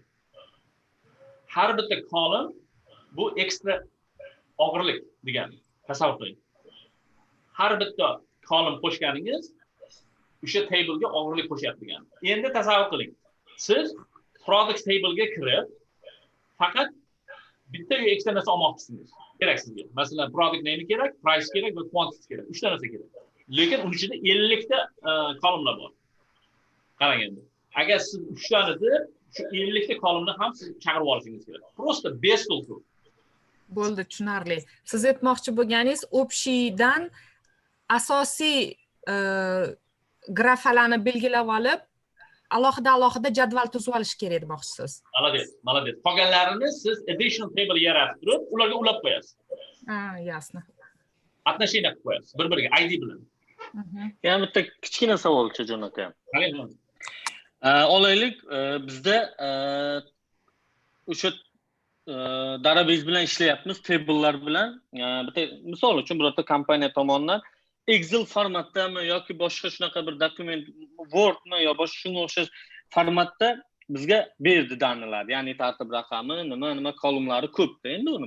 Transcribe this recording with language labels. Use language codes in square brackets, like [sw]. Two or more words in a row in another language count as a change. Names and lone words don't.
[uz] Har bitta kolum bu ekstra og'irlik degani. Tasavvur qiling. Har bitta kolum qo'shganingiz o'sha tablega og'irlik qo'shyapti degani. Endi tasavvur qiling. Siz [en] product table'ga [uz] kirib, faqat bitta ekstra narsa olmoqchisiniz. Kerak sizga. Masalan, [en] product name [uz] kerak, price kerak va quantity kerak. 3 ta narsa kerak. Lekin uning ichida 50 ta kolumlar bor. Qarang endi. Agar siz 3 tani deb, shu 50 ta kolumni ham siz chaqirib olishingiz kerak. [ru] Просто без толку. [uz] Bo'ldi, tushunarli. Siz aytmoqchi bo'lganingiz, общийdan asosiy grafalarni belgilab olib, alohida jadval tuzib olish kerak demoqchisiz. Молодец. Qolganlarini siz [en] additional table [uz] yaratib turib, ularga ulab qo'yasiz. Ясно. Отношение qilib qo'yasiz, bir-biriga ID bilan. Yana bitta kichkina savolcha jo'natayam. Olaylik, bizda o'sha database bilan ishlayapmiz, tablelar bilan. Bitta misol uchun birorta kompaniya tomonidan Excel formatdami yoki boshqa shunaqa bir dokument, Wordmi yo boshqa shunga o'xshash formatda bizga berdi danalar, ya'ni tartib raqami, nima kolumlari ko'pda endi uni.